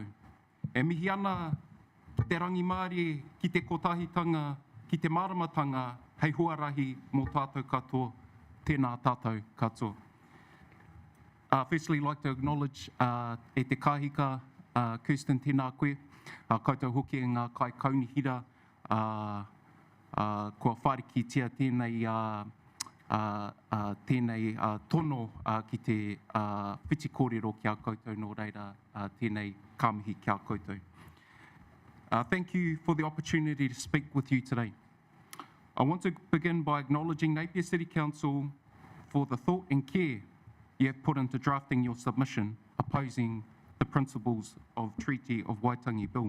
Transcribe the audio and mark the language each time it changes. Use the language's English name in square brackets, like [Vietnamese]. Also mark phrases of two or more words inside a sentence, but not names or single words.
[Māori] E mihi ana te rangi Māori ki te kotahitanga, ki te maramatanga, hei huarahi mō tātou katoa, tēnā tātou katoa. [English] Firstly, I'd like to acknowledge [Māori] e te kahika, Kirsten, tēnā koe, koutou hoki e ngā kai kaunihira, kua wharikitia tēnei tēnei tono ki te whiti kōrero kia koutou nō reira tēnei kāmihi kia koutou. [English] Thank you for the opportunity to speak with you today. I want to begin by acknowledging Napier City Council for the thought and care you have put into drafting your submission opposing the principles of Treaty of Waitangi Bill.